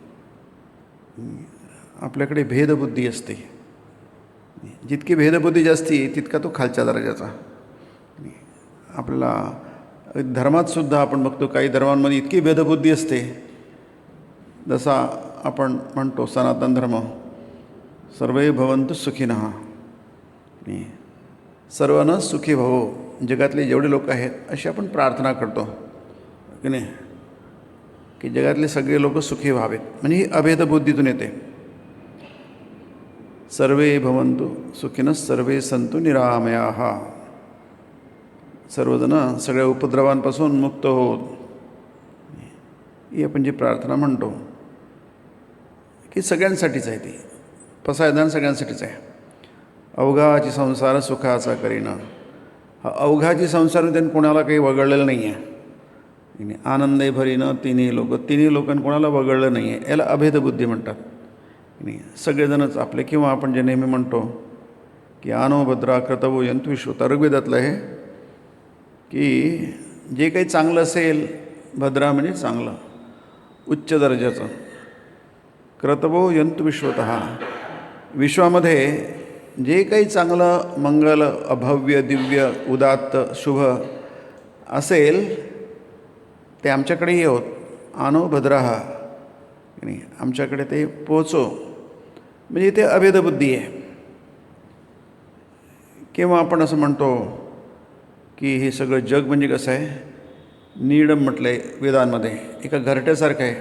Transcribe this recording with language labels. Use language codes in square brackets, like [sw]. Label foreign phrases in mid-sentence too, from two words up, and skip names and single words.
[mr] आपल्याकडे भेदबुद्धी असते. जितकी भेदबुद्धी जास्ती तितका तो खालच्या दर्जाचा. आपल्याला धर्मातसुद्धा आपण बघतो, काही धर्मांमध्ये इतकी भेदबुद्धी असते. जसा आपण म्हणतो सनातन धर्म, [sa] सर्वे भवन्तु सुखिनः, [mr] सर्वांना सुखी भवो. जगातले जेवढे लोक आहेत अशी आपण प्रार्थना करतो की नाही, की जगातले सगळे लोक सुखी व्हावेत. म्हणजे ही अभेदबुद्धीतून येते. [sa] सर्वे भवन्तु सुखिनः सर्वे सन्तु निरामयाः. [mr] सर्वजण सगळ्या उपद्रवांपासून मुक्त होत, ही आपण जी प्रार्थना म्हणतो की सगळ्यांसाठीच आहे. ती पसायदान सगळ्यांसाठीच आहे. अवघाची संसार सुखाचा करीना. हा अवघाची संसार त्यांनी कोणाला काही वगळलेलं नाही आहे. आनंदे भरीनं तिन्ही लोकांनी कोणाला वगळलं नाही आहे. याला अभेदबुद्धी म्हणतात. सगळेजणच आपले, किंवा आपण जे नेहमी म्हणतो की [sa] आनो भद्रा क्रतवो यंतु विश्वता. [mr] ऋग्वेदातलं आहे की जे काही चांगलं असेल, भद्रा म्हणजे चांगलं, उच्च दर्जाचं, [sa] क्रतवो यंतु विश्वतः, [mr] विश्वामध्ये जे काही चांगलं, मंगल, अभव्य, दिव्य, उदात्त, शुभ असेल ते आमच्याकडे येवोत. [sa] आनो भद्राः, [mr] नाही आमच्याकडे ते पोहोचो. म्हणजे इथे अभेदबुद्धी आहे. किंवा आपण असं म्हणतो की हे सगळं जग म्हणजे कसं आहे, नीडम म्हटलं आहे वेदांमध्ये, एका घरट्यासारखं आहे.